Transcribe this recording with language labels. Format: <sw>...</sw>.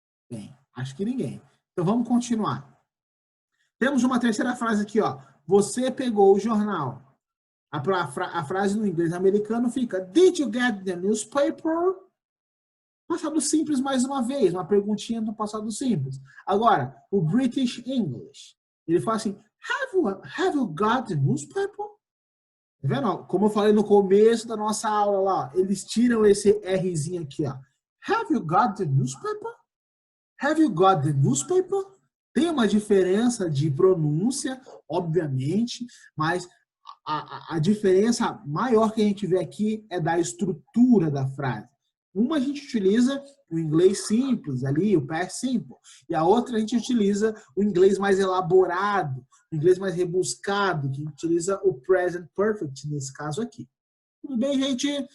<pt>Bem, acho que ninguém. Então, vamos continuar. Temos uma terceira frase aqui, ó. Você pegou o jornal. A frase no inglês americano fica</pt> <en>Did you get the newspaper?</en> <pt>Passado simples mais uma vez, uma perguntinha do passado simples. Agora, o British English, ele fala assim,</pt> <en>have you got the newspaper?</en> <pt>Tá vendo? Como eu falei no começo da nossa aula lá, eles tiram esse Rzinho aqui, ó.</pt> <en>Have you got the newspaper? Have you got the newspaper?</en> <pt>Tem uma diferença de pronúncia, obviamente, mas a diferença maior que a gente vê aqui é da estrutura da frase. Uma a gente utiliza o inglês simples ali, o past simple, e a outra a gente utiliza o inglês mais elaborado, o inglês mais rebuscado, que utiliza o present perfect nesse caso aqui. Tudo bem, gente?</pt>